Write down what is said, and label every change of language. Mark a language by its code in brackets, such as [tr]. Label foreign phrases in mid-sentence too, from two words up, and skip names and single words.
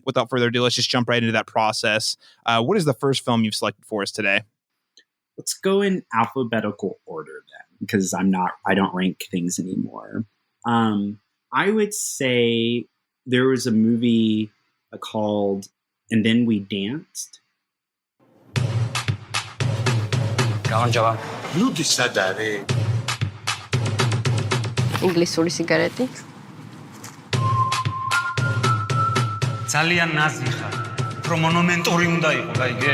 [en] Without further ado, let's just jump right into that process. What is the first film you've selected for us today? Let's go in alphabetical order then, because I don't rank things anymore. I would say there was a movie called And Then We Danced. [ka] ინგლისური სიგარეტი. ძალიან ნაზი ხარ. უფრო მონუმენტური უნდა იყო, გაიგე?